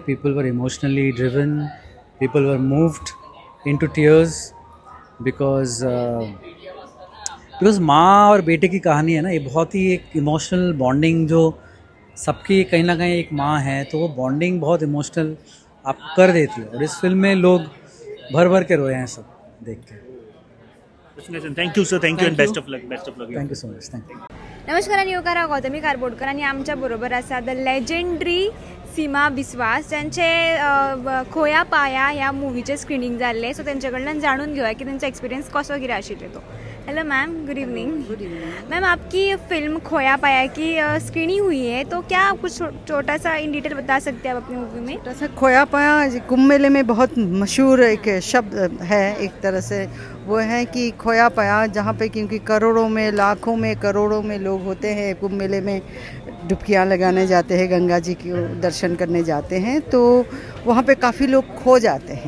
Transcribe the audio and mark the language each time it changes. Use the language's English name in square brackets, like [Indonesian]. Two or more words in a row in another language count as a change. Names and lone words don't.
[English] people were emotionally driven, people were moved into tears because [Hindi] माँ और बेटे की कहानी है ना, ये बहुत ही एक [English] emotional bonding [Hindi] जो सबकी कहीं ना कहीं एक माँ है, तो वो बॉन्डिंग बहुत इमोशनल आप कर देती है. और इस फिल्म में लोग भर भर के रोए हैं सब देख के. [English] thank you sir, thank you and best of luck. thank you so much. thank you. [Konkani] नमस्कार आणि योगा गौतमी कारबोडकर आणि आमच्या बरोबर आसा [English] the legendary [Konkani] सीमा बिस्वास, ज्यांचे खोया पाया ह्या मुवीचे स्क्रीनिंग जाल्ले. सो त्यांच्या कडल्यान जाणून घेऊया की त्यांचा एक्सपिरियंस कसो कितें आशिल्लो तो. [English] hello ma'am, good evening. [Hindi] मैम, आपकी फिल्म खोया पाया की स्क्रीनिंग हुई है, तो क्या आप कुछ छोटा सा [English] in detail [Hindi] बता सकते हैं आप अपनी मूवी में? छोटा सा खोया पाया कुंभ मेले में बहुत मशहूर एक शब्द है, एक तरह से वो है कि खोया पाया, जहाँ पे क्योंकि करोड़ों में, लाखों में, करोड़ों में लोग होते हैं कुंभ मेले में, डुबकियाँ लगाने जाते हैं, गंगा जी के दर्शन करने जाते हैं, तो वहाँ पे काफ़ी लोग खो जाते हैं.